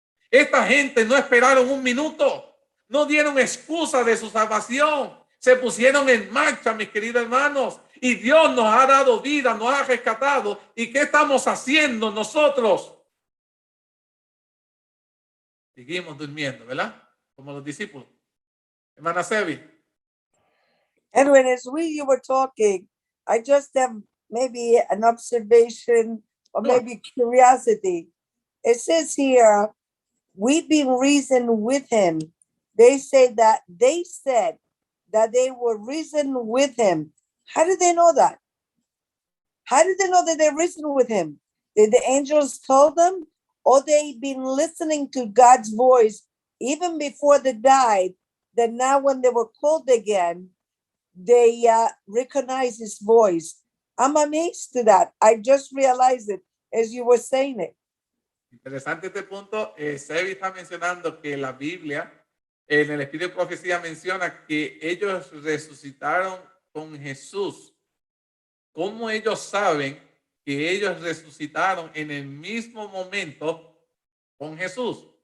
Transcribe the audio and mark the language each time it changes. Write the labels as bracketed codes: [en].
[es] Esta gente no esperaron un minuto, no dieron excusa de su salvación, se pusieron en marcha, mis queridos hermanos, y Dios nos ha dado vida, nos ha rescatado. ¿Y qué estamos haciendo nosotros? Seguimos durmiendo, ¿verdad? Como los discípulos. Hermana Sebi. [en] Edwin, as you were talking, I just have maybe an observation or maybe curiosity. It says here, we've been reasoned with him. They say that they said that they were reasoned with him. How did they know that? How did they know that they reasoned with him? Did the angels tell them? Or they've been listening to God's voice even before they died, that now when they were called again, they recognize his voice. I'm amazed to that. I just realized it as you were saying it. [es] Interesante este punto. Sebi está mencionando que la Biblia, en el Espíritu de Profecía, menciona que ellos resucitaron con Jesús. ¿Cómo ellos saben que ellos resucitaron en el mismo momento con Jesús?